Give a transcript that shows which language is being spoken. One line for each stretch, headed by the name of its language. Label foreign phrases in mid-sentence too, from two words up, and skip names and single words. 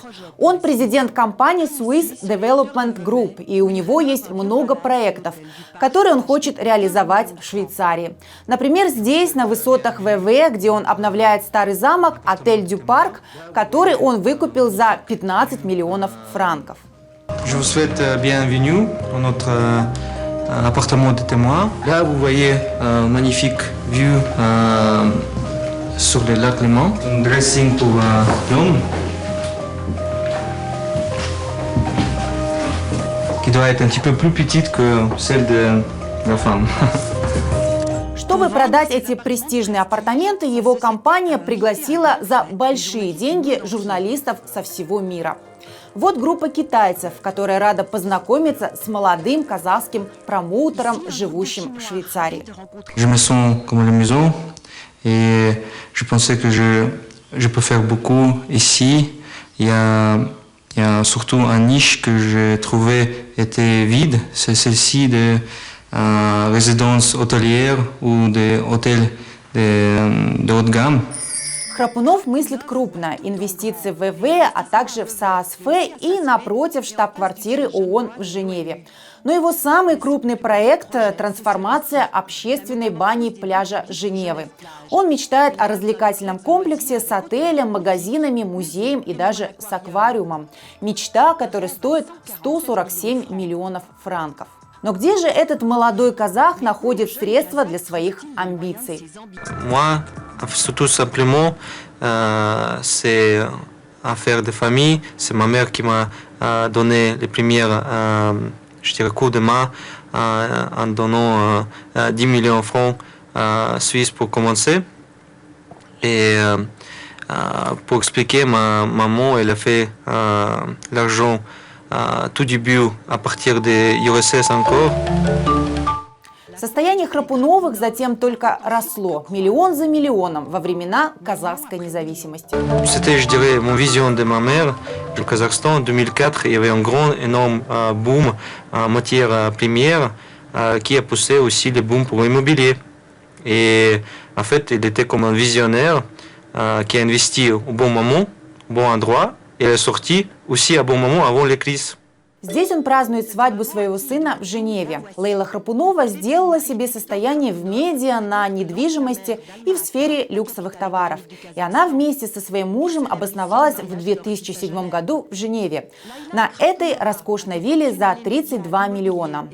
Russian: Он президент компании Swiss Development Group, и у него есть много проектов, которые он хочет реализовать в Швейцарии. Например, здесь, на высотах ВВ, где он обновляет старый замок, отель Дю Парк, который он выкупил за 15 миллионов франков.
French: Je vous souhaite bienvenue dans notre appartement de témoin. Là, vous voyez une magnifique vue sur le lac Léman. Un dressing pour l'homme qui doit être un petit peu plus petite que celle de la femme.
Russian: Чтобы продать эти престижные апартаменты, его компания пригласила за большие деньги журналистов со всего мира. Вот группа китайцев, которая рада познакомиться с молодым казахским промоутером, живущим в Швейцарии.
French: Je me sens comme à la maison et je pensais que je peux faire beaucoup ici. Il y a surtout un niche que j'ai trouvé était vide, c'est celle-ci de résidence hôtelière ou des hôtels de haute gamme.
Russian: Храпунов мыслит крупно – инвестиции в ВВ, а также в САСФ и напротив штаб-квартиры ООН в Женеве. Но его самый крупный проект – трансформация общественной бани пляжа Женевы. Он мечтает о развлекательном комплексе с отелем, магазинами, музеем и даже с аквариумом. Мечта, которая стоит 147 миллионов франков. Но где же этот молодой казах находит средства для своих амбиций?
French: Moi, tout simplement, c'est affaire de famille. C'est ma mère qui m'a donné les premières, je dirais, coups de main en donnant 10 millions de francs suisses pour commencer. Et pour expliquer, ma maman, elle a fait l'argent tout début à partir de URSS encore.
Russian: Состояние Храпуновых затем только росло, миллион за миллионом, во времена казахской независимости.
French: C'était, je dirais, mon vision de ma mère. Au Kazakhstan, en 2004, il y avait un grand, énorme boom en matière première qui a poussé aussi le boom pour l'immobilier. Et en fait, il était comme un visionnaire qui a investi au bon moment, au bon endroit, et est sorti aussi à bon moment avant les crises.
Russian: Здесь он празднует свадьбу своего сына в Женеве. Лейла Храпунова сделала себе состояние в медиа, на недвижимости и в сфере люксовых товаров. И она вместе со своим мужем обосновалась в 2007 году в Женеве. На этой роскошной вилле за 32 миллиона.